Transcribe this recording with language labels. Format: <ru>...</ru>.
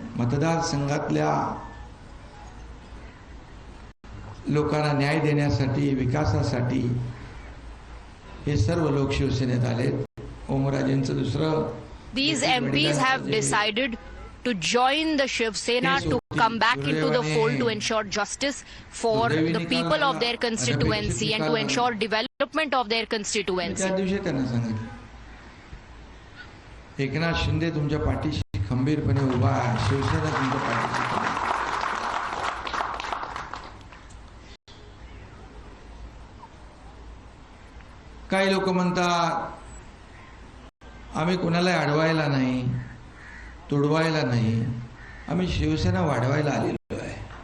<mr>मतदारसंघातल्या लोकांना न्याय देण्यासाठी, विकासासाठी हे सर्व लोक शिवसेनेत आलेत. ओमराजेंचं दुसरं,</mr> <en>These MPs have decided to join the Shiv Sena to come back into the fold to ensure justice for the people of their constituency and to ensure development of their constituency.</en> <mr>त्या दिवशी त्यांना सांगितलं, एकनाथ शिंदे तुमच्या पाठीशी खंबीरपणे उभा आहे, शिवसेना तुमच्या पाठीशी उभा आहे. काही लोक म्हणतात आम्ही कुणाला अडवायला नाही, तुडवायला नाही, आम्ही शिवसेना वाढवायला आलेलो आहे.</mr>